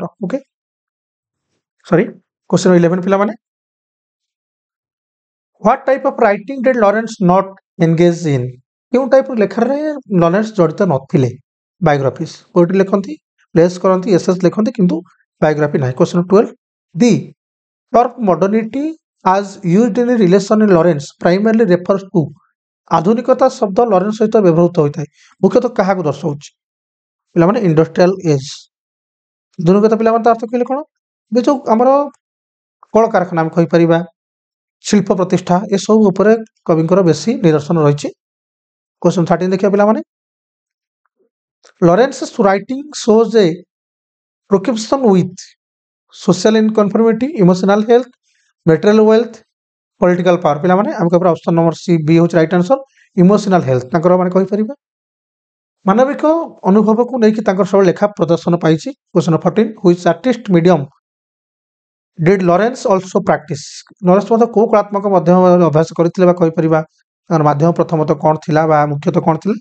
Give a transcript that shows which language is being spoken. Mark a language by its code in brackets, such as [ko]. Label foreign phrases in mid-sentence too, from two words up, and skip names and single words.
[en] okay sorry question 11 ପିଲାମାନେ what type of writing did Lawrence not engage in [or] କେଉଁ ଟାଇପ୍ର ଲେଖାରେ ଲରେନ୍ସ ଜଡ଼ିତ ନଥିଲେ? ବାୟୋଗ୍ରାଫିସ୍ କୋଉଠି ଲେଖନ୍ତି ପ୍ଲେସ୍ କରନ୍ତି ଏସେସ୍ ଲେଖନ୍ତି କିନ୍ତୁ ବାୟୋଗ୍ରାଫି ନାହିଁ। [en] question 12 the term modernity as used in relation in Lawrence primarily refers to [or] ଆଧୁନିକତା ଶବ୍ଦ ଲରେନ୍ସ ସହିତ ବ୍ୟବହୃତ ହୋଇଥାଏ ମୁଖ୍ୟତଃ କାହାକୁ ଦର୍ଶାଉଛି? ପିଲାମାନେ [en] industrial age. [or] ଆଧୁନିକତା ପିଲାମାନେ ତା ଅର୍ଥ କହିଲେ କ'ଣ? ଏବେ ଯୋଉ ଆମର କଳକାରଖାନା ଆମେ କହିପାରିବା ଶିଳ୍ପ ପ୍ରତିଷ୍ଠା ଏସବୁ ଉପରେ କବିଙ୍କର ବେଶୀ ନିଦର୍ଶନ ରହିଛି। [en] question 13 [or] ଦେଖିବା ପିଲାମାନେ [en] ଲରେନ୍ସ's writing shows a preoccupation with social inconformity, emotional health, material wealth, political power। [or] ପିଲାମାନେ ଆମେ କହିବା [en] option number C [or] ବି ହେଉଛି [en] right answer emotional health [or] ତାଙ୍କର ମାନେ କହିପାରିବା ମାନବିକ ଅନୁଭବକୁ ନେଇକି ତାଙ୍କର ସବୁ ଲେଖା ପ୍ରଦର୍ଶନ ପାଇଛି। [en] question 14 which artistic medium did Lawrence also practice [or] ଲରେନ୍ସ ମଧ୍ୟ କୋଉ କଳାତ୍ମକ ମାଧ୍ୟମ ଅଭ୍ୟାସ କରିଥିଲେ ବା କହିପାରିବା ତାଙ୍କର ମାଧ୍ୟମ ପ୍ରଥମତଃ କ'ଣ ଥିଲା ବା ମୁଖ୍ୟତଃ କ'ଣ ଥିଲା?